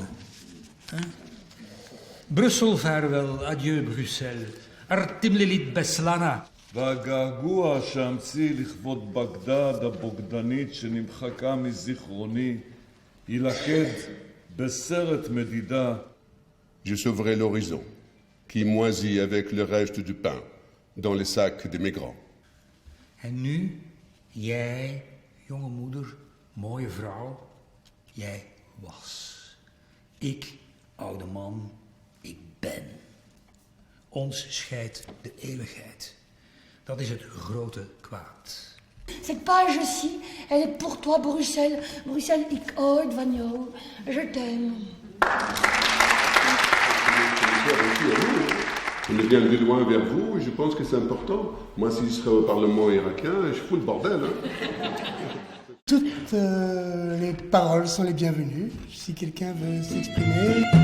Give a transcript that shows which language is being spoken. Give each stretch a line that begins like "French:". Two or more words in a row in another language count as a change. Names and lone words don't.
French: Hein?
Dutch: Brussel vaarwel,
French: adieu Bruxelles. Artimlilit Beslana.
Hebrew: והגעגוע שהמציא לכבוד בגדד הבוגדנית שנמחקה מזיכרוני ילכד בסרט מדידה.
French: Je sauverai l'horizon, qui moisit avec le reste du pain, dans les sacs des migrants.
Dutch: En nu, jij, jonge moeder, mooie vrouw, jij was. Ik, oude man, ik ben. Ons scheidt de eeuwigheid. Dat is het grote kwaad.
French: Cette page-ci, elle est pour toi, Bruxelles. Bruxelles,
Dutch: ik houd van jou.
French: Je t'aime. On vient de loin vers vous et je pense que c'est important. Moi, si je serais au Parlement irakien, je fous le bordel. Hein. Toutes les paroles sont les bienvenues, si quelqu'un veut s'exprimer.